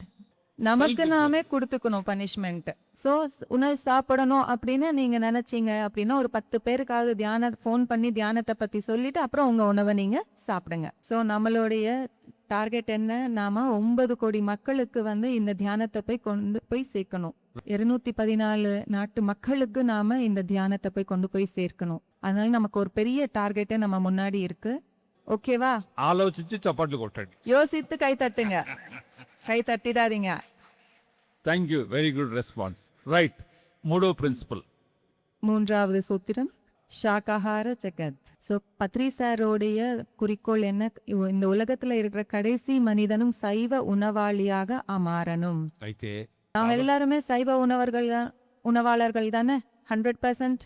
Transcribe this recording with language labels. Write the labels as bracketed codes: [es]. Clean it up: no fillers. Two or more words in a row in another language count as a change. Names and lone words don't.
[ta] நமக்கு நாமே கொடுத்துக்கணும் பனிஷ்மெண்ட். ஸோ உணவு சாப்பிடணும் அப்படின்னு நீங்க நினைச்சீங்க அப்படின்னா ஒரு 10 பேருக்காவது ஃபோன் பண்ணி தியானத்தை பத்தி சொல்லிட்டு அப்புறம் உங்க உணவை நீங்க சாப்பிடுங்க. ஸோ நம்மளுடைய டார்கெட் என்ன? நாம 9 கோடி மக்களுக்கு இந்த தியானத்தை போய் கொண்டு போய் சேர்க்கணும். 214 நாட்டு மக்களுக்கு நாம இந்த தியானத்தை போய் கொண்டு போய் சேர்க்கணும். அதனால நமக்கு ஒரு பெரிய டார்கெட்டே நம்ம முன்னாடி இருக்கு. ஓகேவா? [te] ఆలోచించి చప్పట్లు కొట్టండి. [ta] யோசித்து கை தட்டுங்க. கை தட்டிடாதீங்க. [en] Thank you, very good response. Right, మూడో principle. [ta] மூன்றாவது சூத்திரம் ஷாகாஹார ஜெகத். ஸோ பத்ரி சாரோடைய குறிக்கோள் என்ன? இந்த உலகத்துல இருக்கிற கடைசி மனிதனும் சைவ உணவாளியாக அமாறணும். [te] అయితే [ta] நாம் எல்லாருமே சைவ உணவாளர்கள் தானே 100%.